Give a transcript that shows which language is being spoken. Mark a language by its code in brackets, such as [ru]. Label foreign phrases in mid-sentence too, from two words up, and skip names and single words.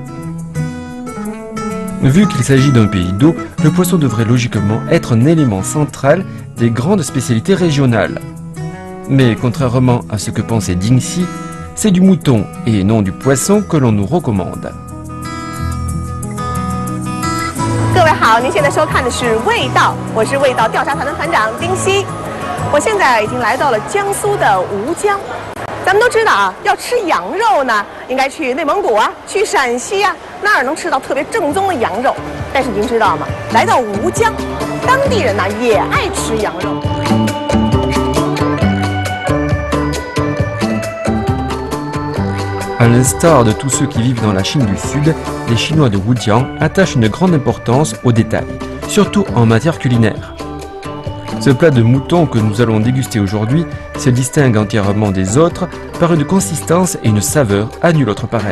[fr] Vu qu'il s'agit d'un pays d'eau, le poisson devrait logiquement être un élément central des grandes spécialités régionales. Mais contrairement à ce que pensait Dingxi, c'est du mouton et non du poisson que l'on nous recommande. [zh] 各位好，您现在收看的是《味道》，我是味道调查团的团长丁西。我现在已经来到了江苏的吴江。咱们都知道啊，要吃羊肉呢，应该去内蒙古啊，去陕西啊，那儿能吃到特别正宗的羊肉。但是您知道吗？来到吴江，当地人呢也爱吃羊肉。 [fr] À l'instar de tous ceux qui vivent dans la Chine du Sud, les Chinois de Wujiang attachent une grande importance aux détails, surtout en matière culinaire. Ce plat de mouton que nous allons déguster aujourd'hui se distingue entièrement des autres par une consistance et une saveur à nulle autre pareille.